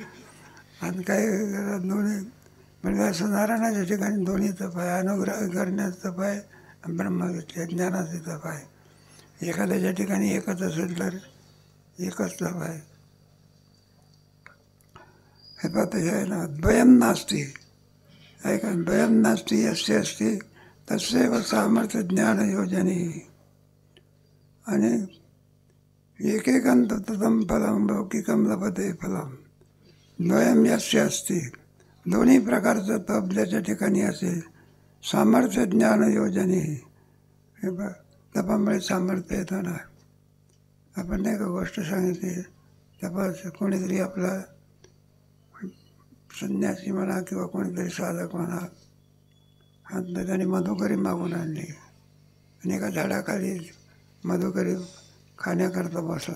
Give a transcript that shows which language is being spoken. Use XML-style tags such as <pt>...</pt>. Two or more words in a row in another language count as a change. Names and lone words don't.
<mr>आणि काय दोन्ही म्हणजे असं नारायणाच्या ठिकाणी दोन्ही तप आहे. अनुग्रह करण्याचं तप आहे, ब्रह्मविद्या ज्ञानाचे तप आहे. एखाद्याच्या ठिकाणी एकच असेल तर एकच तप आहे. हे पाहता आहे ना,</mr> <sa>द्वयं नास्ति ऐका, द्वयं नास्ति यस्य अस्ति तस्यैव सामर्थ्य ज्ञान योजने. आणि एकेकं ततं फलं लौकिकं लभते फलं द्वयं यस्य अस्ति.</sa> <mr>दोन्ही प्रकारचं तप ज्याच्या ठिकाणी असेल</mr> <sa>सामर्थ्य ज्ञान योजने.</sa> <mr>हे बघ, तपामुळे सामर्थ्य येतं ना. आपण नाही का गोष्ट सांगितली, तपास कोणीतरी आपला संन्यासी म्हणा किंवा कोणीतरी साधक म्हणा, आणि त्याने मधुकरी मागून आणली आणि एका झाडाखाली मधुकरी खाण्याकरता बसला.</mr>